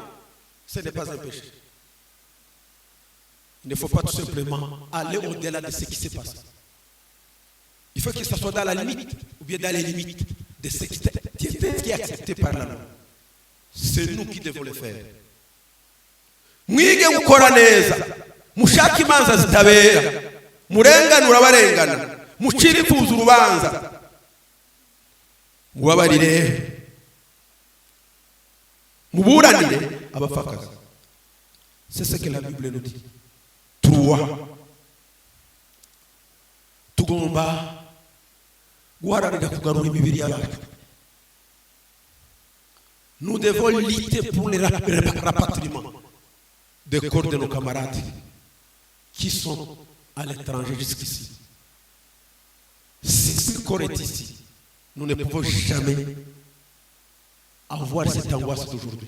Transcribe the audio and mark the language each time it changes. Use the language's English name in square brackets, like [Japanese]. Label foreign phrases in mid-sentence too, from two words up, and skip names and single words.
[French] Ce n'est pas un péché. Il ne faut pas tout simplement aller au-delà de ce qui s'est passé. Il faut que ça soit dans la limite, ou bien dans les limites de ce qui est accepté par la loi. C'est nous qui devons le faire. [Kinyarwanda] Mwige gukora neza, mushaka imanza zitabera, murenganura abarengana, mucire imfuza urubanza, mubabarire, muburanire abapfakazi. [French] C'est ce que la Bible nous dit. [Kinyarwanda] Tugomba guharanira kugarura imibiri yacu. [French] Nous devons lutter pour le rapatriement des corps de nos camarades qui sont à l'étranger jusqu'ici. Si ce corps est ici, nous ne pouvons jamais avoir cette angoisse d'aujourd'hui.